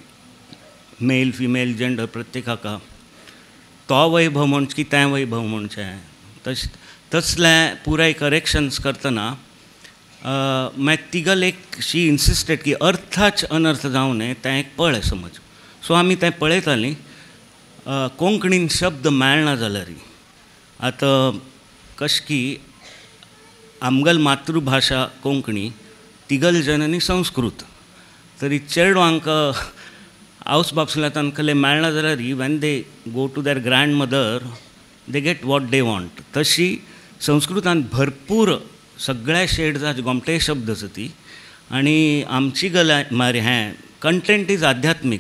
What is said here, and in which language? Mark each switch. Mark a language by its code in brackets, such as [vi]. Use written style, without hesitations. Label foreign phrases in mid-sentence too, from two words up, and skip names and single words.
[kok] मेल फिमेल जेंडर प्रत्येक हाका तो वैभव म्हणचे की तें वैभव म्हणचें तसलें पुराय करेक्शन्स करतना मागीर तिगल एक [en] she insisted [kok] की अर्थाच अनर्थ जावं न्हय तें एक पळय समज. सो आमी तें पळयतालीं. कोंकणीन शब्द मेळना जाल्यार आतां कशें की आमगल मातृभाशा कोंकणी तिगल जननी संस्कृत. तरी चेडवांक आवस बापसुलांतान कले मेळना जाल्यार [en] when they go to their grand mother they get what they want. [kok] तशी संस्कृतांत भरपूर सगळ्या शेड्साचे गोमटे शब्द आसा ती. आनी आमची गला मारी हें [en] content is [kok] आध्यात्मीक.